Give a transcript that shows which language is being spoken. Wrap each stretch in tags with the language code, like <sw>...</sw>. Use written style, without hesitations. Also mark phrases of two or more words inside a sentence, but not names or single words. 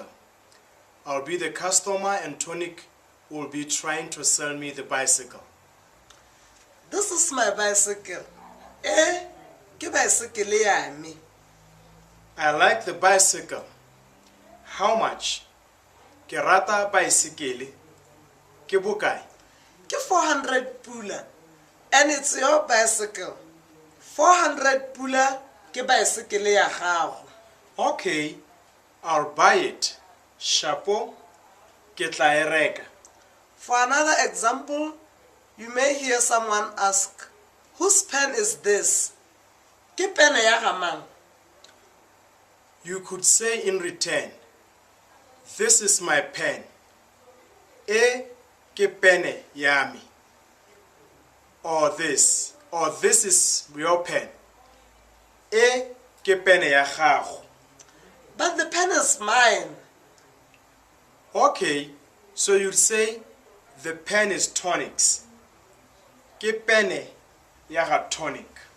<en>I'll be the customer and Tonic will be trying to sell me the bicycle. This is my bicycle.</en> <tn>Ke bicycle yame.</tn> <en>I like the bicycle. How much?</en> <tn>Ke rata bicycle. Ke bokae? Ke 400 pula.</tn> <en>And it's your bicycle.</en> <tn>400 pula ke bicycle ya gago.</tn> <en>Okay, I'll buy it. Chapeau,</en> <tn>ke tla e reka.</tn> <en>For another example, you may hear someone ask, whose pen is this?</en> <tn>Ke pene ya ga mang?</tn> <en>You could say in return, this is my pen.</en> <tn>Ke pene yami.</tn> <en>Or this is your pen.</en> <tn>Ke pene ya gago.</tn> <en>But the pen is mine. Okay, so you'd say the pen is Tonic's.</en> <tn>Ke pene ya ga Tonic.</tn>